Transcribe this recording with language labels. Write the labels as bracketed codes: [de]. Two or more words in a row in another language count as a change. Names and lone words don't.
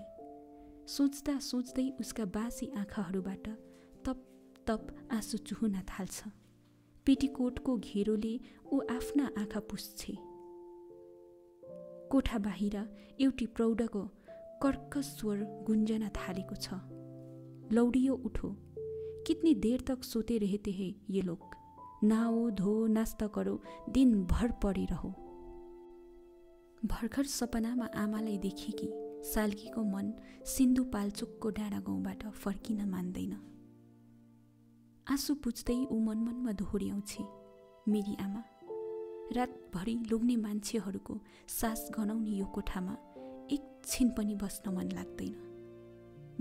[ne] सोच्दा सोच्दै उसका बासी आँखाहरूबाट तप तप आँसु चुहुन थाल्छ। पेटीकोटको घेरोले ऊ आफ्ना आँखा पुस्छे। कोठा बाहिर एउटी प्रौढको कर्कश स्वर गुन्जन थालेको छ। [hi] लौडियो उठो, कितनी देर तक सोते रहते हैं ये लोग? नाओ धो नास्ता करो, दिन भर पड़े रहो। [ne] भर्खर सपनामा आमालाई देखेकी साल्गीको मन सिन्धुपाल्चोकको डाँडा गाउँबाट फर्किन मान्दैन। आँसु पुछ्दै ऊ मनमनमा दोहोर्याउँछे, मेरी आमा, रातभरि लोग्ने मान्छेहरूको सास गनाउने यो कोठामा एकछिन पनि बस्न मन लाग्दैन।